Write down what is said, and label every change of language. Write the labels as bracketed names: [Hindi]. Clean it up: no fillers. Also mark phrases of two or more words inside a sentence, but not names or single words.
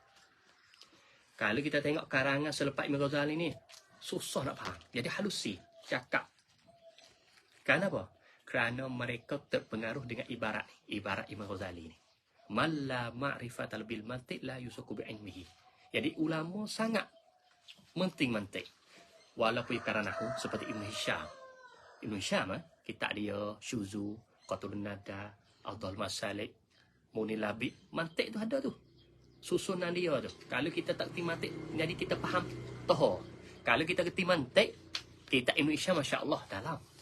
[Malay] Kalau kita tengok karangan selepas Imam Ghazali ni susah nak faham, jadi halusi cakap. Kenapa? Kerana mereka terpengaruh dengan ibarat Imam Ghazali ni. [Arabic] من لا معرفة بالمنطق لا يوثق بعلمه. [Malay] Jadi ulama sangat penting mantiq. Walaupun kerana nahu seperti Ibn Hisham, kitab dia Syuzu, Qatrun Nada, Adul Masalik, Munil Labib, mantiq tu ada tu. Susunan dia tu. Kalau kita tak kerti mantiq, jadi kita faham toh. Kalau kita kerti mantiq, kita Ibn Hisham masya-Allah dalam.